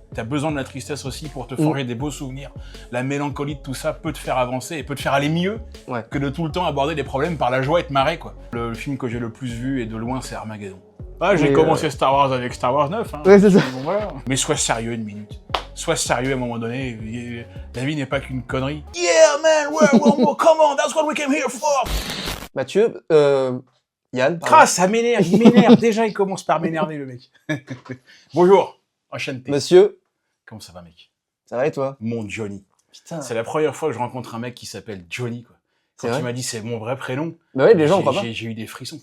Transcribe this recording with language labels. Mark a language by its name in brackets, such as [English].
[French] T'as besoin de la tristesse aussi pour te forger des beaux souvenirs. La mélancolie de tout ça peut te faire avancer et peut te faire aller mieux que de tout le temps aborder des problèmes par la joie et te marrer, quoi. Le film que j'ai le plus vu et de loin, c'est Armageddon. Ah, j'ai commencé Star Wars avec Star Wars 9. Hein. Ouais, c'est ça. Bon, voilà. Mais sois sérieux une minute. Sois sérieux à un moment donné. La vie n'est pas qu'une connerie. [English] Yeah, man, come on, that's what we came here for. [French] Mathieu, Yann, Crasse, ça m'énerve, il m'énerve. Déjà, il commence par m'énerver, le mec. Bonjour, enchanté. Monsieur, comment ça va, mec? Ça va et toi? Mon Johnny. Putain. C'est la première fois que je rencontre un mec qui s'appelle Johnny, quoi. Quand tu m'as dit c'est mon vrai prénom, bah oui, les gens croient pas. J'ai eu des frissons.